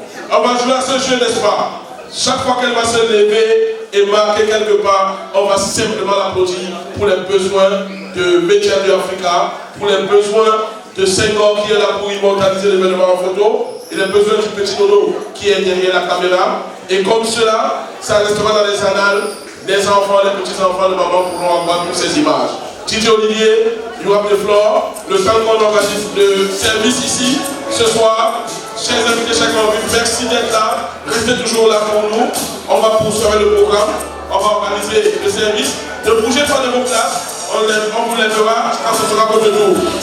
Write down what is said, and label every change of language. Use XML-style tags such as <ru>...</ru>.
<fr>On va jouer à ce jeu, n'est-ce pas? Chaque fois qu'elle va se lever et marquer quelque part, on va simplement l'applaudir pour les besoins de Médias de Africa, pour les besoins de Senghor qui est là pour immortaliser l'événement en photo, et les besoins du petit Nono qui est derrière la caméra. Et comme cela, ça restera dans les annales. Les enfants, les petits-enfants de maman pourront avoir toutes ces images.</fr> <en>Didier Olivier, you have the floor.</en> <fr>Le temps qu'on organise le service ici, ce soir. Chers invités, chers convives, merci d'être là. Restez toujours là pour nous. On va poursuivre le programme. On va organiser le service. Ne bougez pas de vos places. On vous lèvera quand ce sera votre tour.</fr>